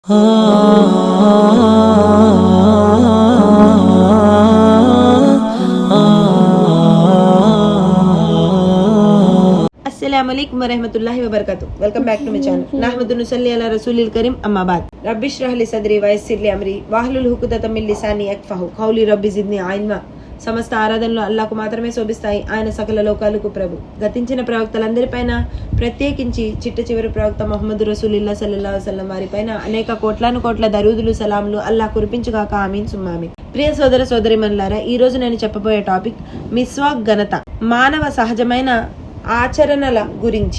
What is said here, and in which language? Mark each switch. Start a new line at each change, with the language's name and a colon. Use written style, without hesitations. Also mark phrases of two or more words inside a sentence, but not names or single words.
Arabic: السلام عليكم ورحمة الله وبركاته.
English: welcome back to my channel.
Arabic: نحمده ونصلي على رسوله الكريم، أما بعد. رب اشرح لي صدري ويسر لي أمري واحلل عقدة من لساني يفقهوا قولي رب زدني علما.
Telugu: సమస్త ఆరాధనలు అల్లాహ్కు మాత్రమే శోభిస్తాయి. ఆయన సకల లోకాలకు ప్రభు. గతించిన ప్రవక్తలందరిపైన, ప్రత్యేకించి చిట్ట చివరి ప్రవక్త ముహమ్మద్
Arabic: رسول الله صلى الله عليه وسلم
Telugu: వారిపైన అనేక కోట్ల దరూదులు సలాములు అల్లాహ్ కురిపించుగాక.
Arabic: آمين ثم آمين.
Telugu: ప్రియ సోదర సోదరీమణులారా, ఈ రోజు నేను చెప్పబోయే టాపిక్ మిస్వాక్ ఘనత, మానవ సహజమైన ఆచరణల గురించి.